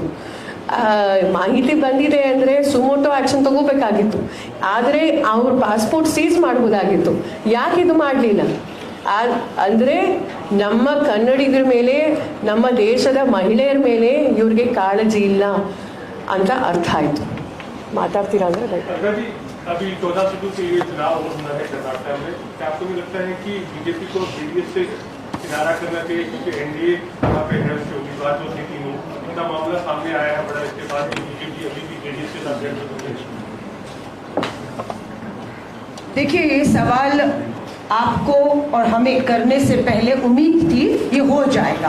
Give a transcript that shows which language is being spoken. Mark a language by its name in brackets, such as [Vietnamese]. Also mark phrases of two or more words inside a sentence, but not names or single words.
[Kannada] ಮಾಹಿತಿ ಬಂದಿದೆ ಅಂದರೆ [English] suo motu action [Kannada] ತಗೋಬೇಕಾಗಿತ್ತು. ಆದರೆ ಅವ್ರ [English] passport seize [Kannada] ಮಾಡ್ಬೋದಾಗಿತ್ತು. ಯಾಕೆ ಇದು ಮಾಡಲಿಲ್ಲ ಅಂದರೆ ನಮ್ಮ ಕನ್ನಡಿಗರ ಮೇಲೆ, ನಮ್ಮ ದೇಶದ ಮಹಿಳೆಯರ ಮೇಲೆ ಇವ್ರಿಗೆ ಕಾಳಜಿ ಇಲ್ಲ ಅಂತ ಅರ್ಥ ಆಯಿತು. ಮಾತಾಡ್ತೀರಾ ಅಂದರೆ [Hindi] अभी 14 सीटों से ये चुनाव होना है कर्नाटक में, क्या आपको भी लगता है कि बीजेपी को जेडीएस से किनारा करना चाहिए, क्योंकि एनडीए वहाँ पे है उसके उम्मीदवार जो थे तीनों, उनका मामला सामने आया है बड़ा, इसके बाद बीजेपी अभी भी जेडीएस के साथ है? देखिए, ये सवाल आपको और हमें करने से पहले उम्मीद थी ये हो जाएगा.